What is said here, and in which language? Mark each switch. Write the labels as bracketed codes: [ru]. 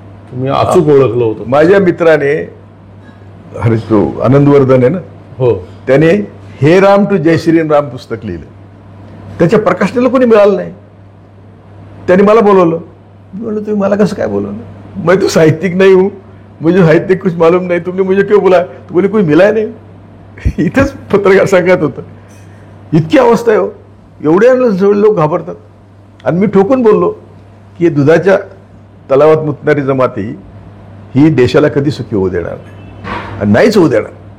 [mr] तुम्ही अचूक ओळखलं होतं. माझ्या मित्राने तो आनंदवर्धन आहे ना, हो, त्याने हे राम टू जय श्रीराम राम पुस्तक लिहिलं. त्याच्या प्रकाशनाला कोणी मिळालं नाही. त्याने मला बोलवलं. मी म्हणलं तुम्ही मला कसं काय बोलवलं? [hi] मैं तो साहित्यिक नहीं हूँ, मुझे साहित्य कुछ मालूम नहीं, तुमने मुझे क्यों बोला? तो बोले कोई मिला नहीं. [mr] इथंच पत्रकार सांगत होतं. इतकी अवस्था आहे हो, एवढ्या लोक घाबरतात. आणि मी ठोकून बोललो की हे दुधाच्या तलावात मुतणारी जमाती ही देशाला कधी सुखी होऊ देणार नाही, आणि नाहीच होऊ देणार.